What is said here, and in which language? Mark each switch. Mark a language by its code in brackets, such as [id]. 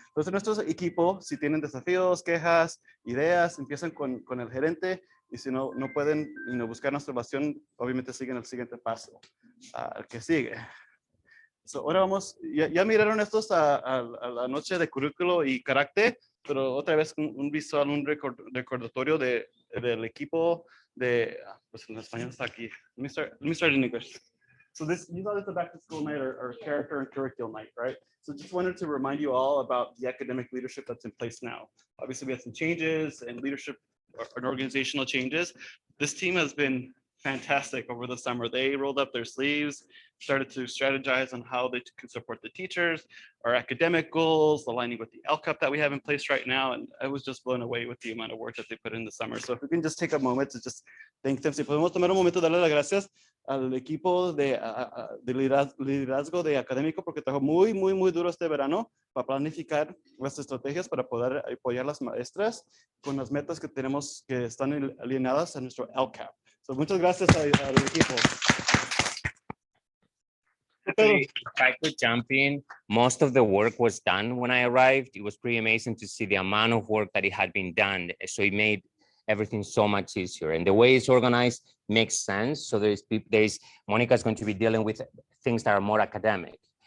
[es] Entonces, nuestro equipo, si tienen desafíos, quejas, ideas, empiezan con el gerente, y si no pueden buscar nuestra evaluación, obviamente siguen el siguiente paso, el que sigue. Ahora vamos, ya miraron estos a la noche de currículo y carácter, pero otra vez un visual, un recordatorio del equipo pues en español está aquí. [en] Let me start in English. So you thought it's a back to school night or character and curriculum night, right? So just wanted to remind you all about the academic leadership that's in place now. Obviously we had some changes and leadership and organizational changes. This team has been fantastic over the summer. They rolled up their sleeves, started to strategize on how they can support the teachers, our academic goals, aligning with the LCAP that we have in place right now. And I was just blown away with the amount of work that they put in the summer. So if we can just take a moment to just thank them. [es] Si podemos tomar un momento de darle las gracias al equipo de liderazgo de académico, porque trabajó muy duro este verano para planificar las estrategias para poder apoyar a las maestras con las metas que tenemos que están alineadas a nuestro LCAP. So, muchas gracias al equipo. [en] Actually, if I could jump in, most of the work was done when I arrived. It was pretty amazing to see the amount of work that it had been done. So it made everything so much easier. And the way it's organized makes sense. So Monica's going to be dealing with things that are more academic.